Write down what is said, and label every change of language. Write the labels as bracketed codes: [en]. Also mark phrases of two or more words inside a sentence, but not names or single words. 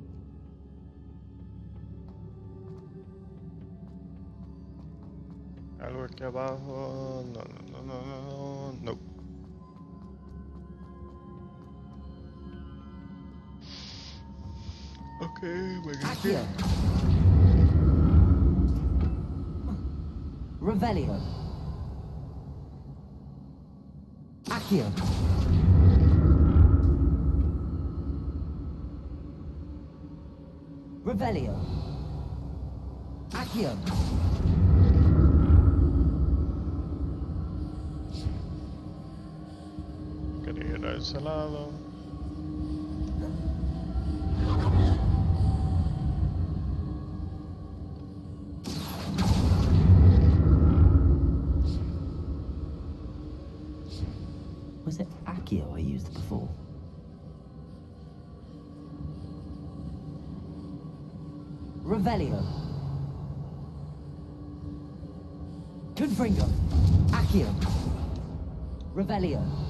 [es] Algo aquí abajo. No, no, no, no, no, no. Okay, Accio. Revelio. Accio. Revelio. Accio. Quería ir a ese lado. [en] Was it Accio I used before? [es] Revelio. Confringo. Accio. Revelio.